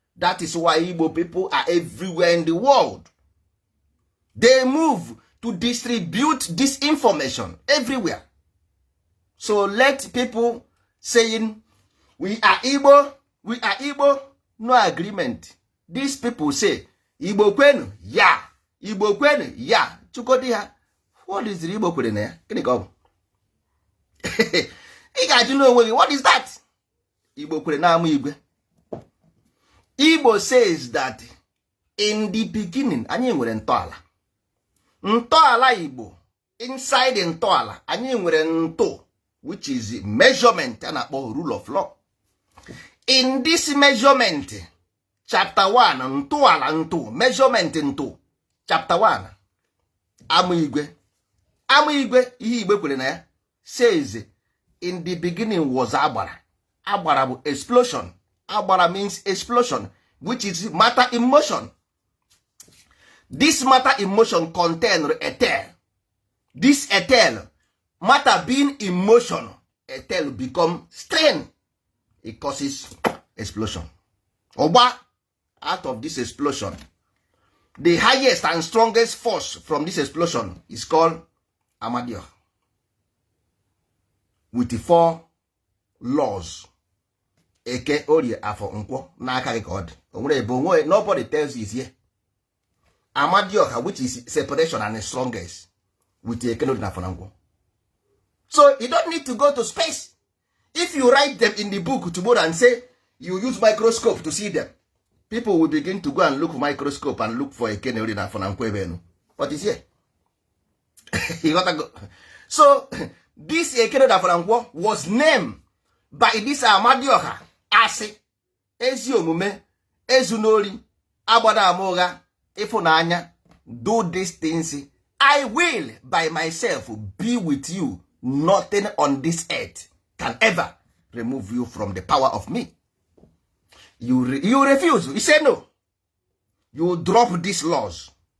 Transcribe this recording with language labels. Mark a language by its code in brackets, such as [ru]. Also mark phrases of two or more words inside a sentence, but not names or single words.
[en] That is why Igbo people are everywhere in the world. They move to distribute this information everywhere. So let people saying, "We are Igbo, we are Igbo," no agreement. These people say, [ig] "Igbo kwenu, ya. Igbo kwenu, ya." Chukwu ha, [en] what is the [ig] Igbo kwere na ya? Gịnị ka ọ bụ? Ị ga-ajụ n'onwe gị, [en] what is that? [ig] Igbo kwere na-ama igwe. [en] Igbo says that in the beginning, [ig] anyị nwere ntọala. Ntọala Igbo, inside ntọala, anyị nwere ntụ, [en] which is measurement, [ig] a na-akpọ [en] rule of law. In this measurement, chapter one, [ig] ntọala ntụ, measurement ntụ, [en] chapter one, [ig] ama igwe. Ama igwe, ihe igwe kwere na ya, [en] says, "In the beginning was Agbara." [ig] Agbara bụ explosion. [en] Agbara means explosion, which is matter in motion. This matter in motion contain ether. This ether, matter being in motion, ether become strain. It causes explosion. Oba, out of this explosion, the highest and strongest force from this explosion is called Amadioha. With the four laws. [ig] Eke, Orie, Afọ, Nkwọ, n'aka gị ka ọ dị. O nwere ebe onwe, [en] nobody tells you is here. Amadioha, which is separation and strongest, with Eke, Orie, Afọ, na Nkwọ. So you don't need to go to space. If you write them in the book tomorrow and say you use microscope to see them, people will begin to go and look microscope and look for Eke, Orie, Afọ, na Nkwọ [ig] ebe enu. [en] But it's here. You gotta go. So this Eke, Orie, Afọ, na Nkwọ was named by this Amadioha as [ig] ezi omume, ezu n'ori, agbada ama ụgha, ịfụnanya, [en] do these things. I will by myself be with you. Nothing on this earth can ever remove you from the power of me. You re-, you refuse. You say no. You drop these laws.